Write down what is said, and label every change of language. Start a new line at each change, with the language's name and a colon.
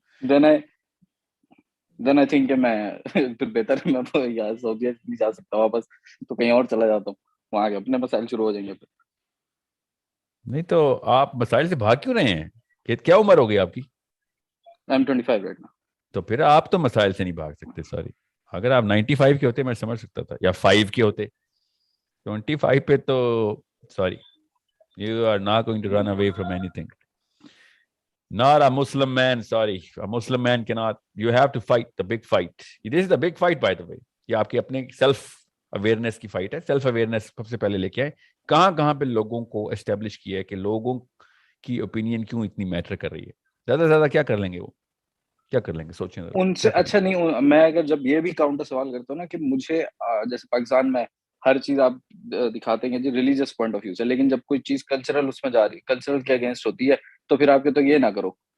English: then I think
Urdu: کہ میں پھر بہتر ہے میں یار سعودیہ نہیں جا سکتا واپس, تو کہیں اور چلا جاتا ہوں, وہاں کے اپنے مسائل شروع ہو جائیں گے. نہیں تو آپ مسائل سے بھاگ کیوں رہے ہیں؟ کہ کیا عمر ہو گئی آپ کی؟
English: I'm 25 right now.
Urdu: تو پھر آپ تو مسائل سے نہیں بھاگ سکتے. سوری, اگر آپ 95 کے ہوتے میں سمجھ سکتا تھا, یا 5 کے ہوتے. 25 پہ تو sorry,
English: you are not going to run away from anything. Not a Muslim man, sorry. A Muslim man cannot, you have to fight the big fight. This is the big fight by the way.
Urdu: یہ آپ کی اپنے self awareness کی fight ہے. Self awareness سب سے پہلے لے کے آئے, کہاں کہاں پہ لوگوں کو اسٹیبلش کیا ہے کہ لوگوں کی اوپینین کیوں اتنی میٹر کر رہی ہے. زیادہ سے زیادہ کیا کر لیں گے وہ, کیا کر لیں گے, سوچیں ذرا. ان سے اچھا نہیں, میں اگر جب یہ بھی کاؤنٹر سوال کرتا ہوں نا کہ مجھے جیسے پاکستان میں ہر چیز آپ دکھاتے ہیں جی ریلیجیس پوائنٹ آف ویو سے, لیکن جب کوئی چیز کلچرل اس میں جا رہی, کلچرل کے اگینسٹ ہوتی ہے, تو پھر آپ کے تو یہ نہ کرو.